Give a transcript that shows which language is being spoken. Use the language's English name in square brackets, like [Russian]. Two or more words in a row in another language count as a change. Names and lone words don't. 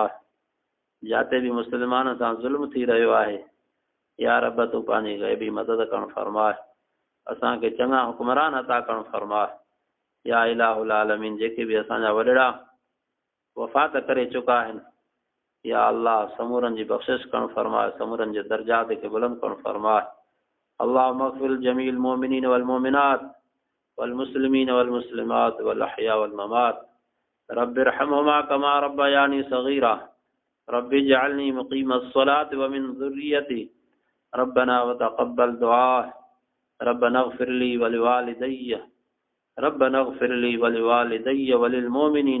[Sindhi] जाते भी मुस्लमान सां ज़ुल्म थी रहियो आहे, या रब तूं पंहिंजी ग़ैबी मदद करण फरमा। असांखे चङा हुक्मरान अता करण फरमा। [Arabic] يا إله العالمين [Sindhi] जेके भी असांजा वॾड़ा वफ़ात करे चुका आहिनि, या अल्लाह समूरनि जी बख़्शिश करण फरमा, समूरनि जे दर्जात खे बुलंद करण फरमा। [Arabic] اللهم اغفر جميع المؤمنين والمؤمنات والمسلمين والمسلمات والأحياء والممات رب ارحمهما كما ربياني صغيرا رب اجعلني مقيم الصلاة ومن ذريتي ربنا وتقبل دعاء ربنا اغفر لي ولوالدي ربنا اغفر لي ولوالدي وللمؤمنين